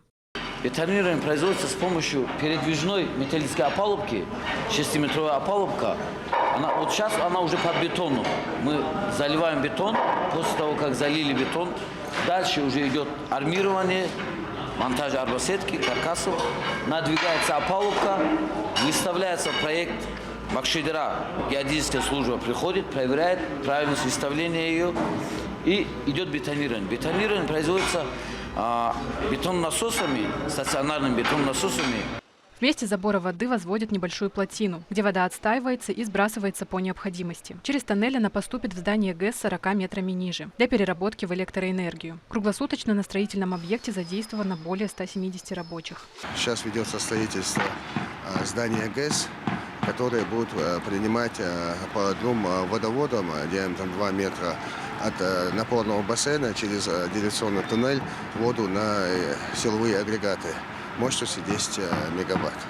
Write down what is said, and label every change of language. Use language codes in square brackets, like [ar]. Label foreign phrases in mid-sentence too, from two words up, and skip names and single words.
[ru] Бетонирование производится с помощью передвижной металлической опалубки, 6-метровая опалубка. Вот сейчас она уже под бетоном. Мы заливаем бетон, после того, как залили бетон, дальше уже идет армирование, монтаж арбосетки, каркасов, надвигается опалубка, выставляется проект. Бакшидера, геодезическая служба приходит, проверяет правильность выставления ее и идет бетонирование. Бетонирование производится бетон-насосами, стационарными бетон-насосами. В месте забора воды возводят небольшую плотину, где вода отстаивается и сбрасывается по необходимости. Через тоннель она поступит в здание ГЭС 40 метрами ниже, для переработки в электроэнергию. Круглосуточно на строительном объекте задействовано более 170 рабочих. Сейчас ведется строительство здания ГЭС, которые будут принимать по двум водоводам диаметром 2 метра от напорного бассейна через деривационный туннель воду на силовые агрегаты мощностью 10 мегаватт.